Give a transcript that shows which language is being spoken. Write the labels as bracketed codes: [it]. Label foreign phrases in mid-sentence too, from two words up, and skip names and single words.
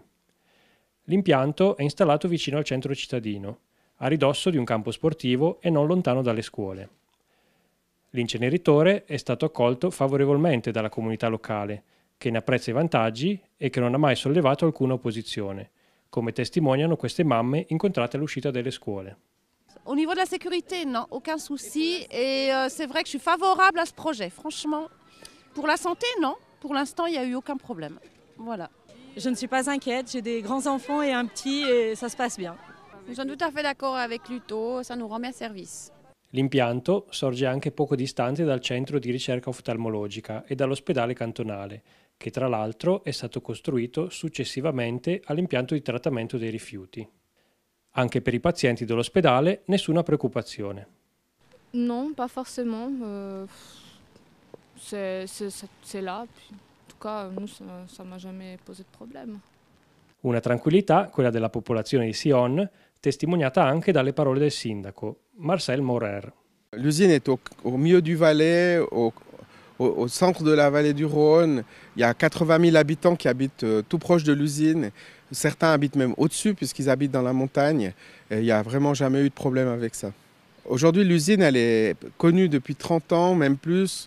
[it] L'impianto è installato vicino al centro cittadino, a ridosso di un campo sportivo e non lontano dalle scuole. L'inceneritore è stato accolto favorevolmente dalla comunità locale, che ne apprezza i vantaggi e che non ha mai sollevato alcuna opposizione, come testimoniano queste mamme incontrate all'uscita delle scuole. [fr] Au niveau de la sécurité, non, aucun souci. Et c'est vrai que je suis favorable à ce projet, franchement. Pour la santé, non. Pour l'instant, il n'y a eu aucun problème. Voilà. Je ne suis pas inquiète, j'ai des grands-enfants et un petit et ça se passe bien. Nous sommes tout à fait d'accord avec l'UTO, ça nous rend bien service. [it] L'impianto sorge anche poco distante dal centro di ricerca oftalmologica e dall'ospedale cantonale, che tra l'altro è stato costruito successivamente all'impianto di trattamento dei rifiuti. Anche per i pazienti dell'ospedale nessuna preoccupazione. [fr] Non, pas forcément. C'est là. Puis, en tout cas, nous, ça m'a jamais posé de problème. [it] Una tranquillità, quella della popolazione di Sion, testimoniata anche dalle parole del sindaco, Marcel Maurer. [fr] L'usine est au milieu du Valais, au centre de la vallée du Rhône. Il y a 80 000 habitants qui habitent tout proche de l'usine. Certains habitent même au-dessus puisqu'ils habitent dans la montagne. Et il n'y a vraiment jamais eu de problème avec ça. Aujourd'hui, l'usine, elle est connue depuis 30 ans, même plus.